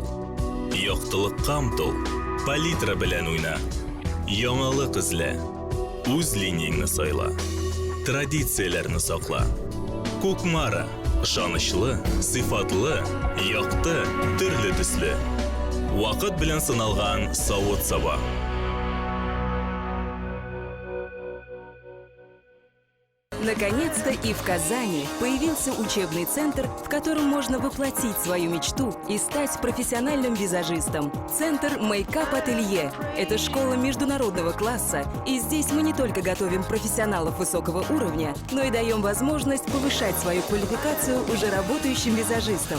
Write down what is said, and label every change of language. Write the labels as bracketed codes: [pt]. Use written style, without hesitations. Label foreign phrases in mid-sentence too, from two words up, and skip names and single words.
[tt] Яктылыкка омтыл, палитра белән уйна. Яңалык эзлә, үз линияңне сайла. Традицияләрне сакла. Кукмара, ышанычлы, сыйфатлы, якты, төрле төсле. Вакыт белән сыналган савыт-саба. [ru] Наконец-то и в Казани появился учебный центр, в котором можно воплотить свою мечту и стать профессиональным визажистом. Центр Мейкап Ателье – это школа международного класса, и здесь мы не только готовим профессионалов высокого уровня, но и даем возможность повышать свою квалификацию уже работающим визажистам.